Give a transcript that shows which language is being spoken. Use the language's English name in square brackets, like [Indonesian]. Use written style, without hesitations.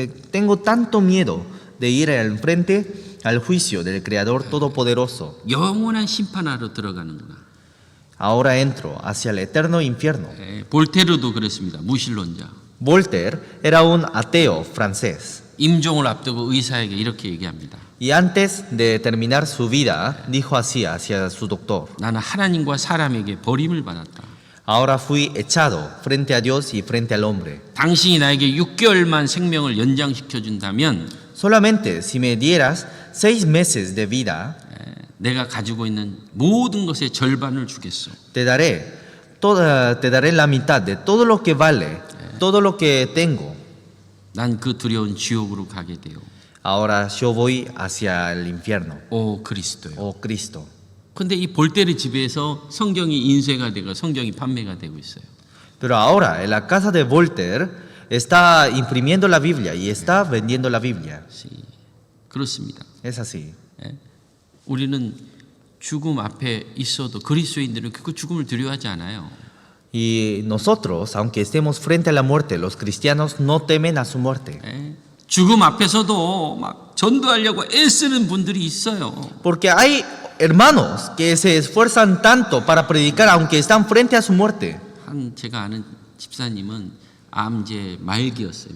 [Spanish] Tengo tanto miedo de ir al frente al juicio del Creador Todopoderoso. [Korean] 영원한 심판하러 들어가는구나. [Spanish] Ahora entro hacia el eterno infierno. [Korean] 볼테르도 그랬습니다. 무신론자. [Spanish] Voltaire era un ateo francés. [Korean] 임종을 앞두고 의사에게 이렇게 얘기합니다. [Spanish] Y antes de terminar su vida, dijo así hacia su doctor: [Korean] 나는 하나님과 사람에게 버림을 받았다. [Spanish] Ahora fui echado frente a Dios y frente al hombre. [Korean] 당신이 나에게 6개월만 생명을 연장시켜 준다면 [Spanish] Solamente si me dieras 6 meses de vida, [Korean] 내가 가지고 있는 모든 것의 절반을 주겠소. [Spanish] te daré la mitad de todo lo que vale, todo lo que tengo. [Korean] 난 그 두려운 지옥으로 가게 돼요. [Spanish] Ahora yo voy hacia el infierno. [Korean] 오 그리스도요. [Spanish] Oh Cristo. [Korean] 근데 이 볼테르 집에서 성경이 인쇄가 되고 성경이 판매가 되고 있어요. [Spanish] Pero ahora en la casa de Voltaire está imprimiendo la Biblia y está vendiendo la Biblia. [Korean] 그렇습니다. [Spanish] Es así. [Korean] 예? 우리는 죽음 앞에 있어도 그리스도인들은 그 죽음을 두려워하지 않아요. [Spanish] Y nosotros, aunque estemos frente a la muerte, los cristianos no temen a su muerte. [Korean] 예? 죽음 앞에서도 막 전도하려고 애쓰는 분들이 있어요. [Spanish] Porque hay hermanos que se esfuerzan tanto para predicar aunque están frente a su muerte. [Korean] 한 제가 아는 집사님은 암제 말기였어요.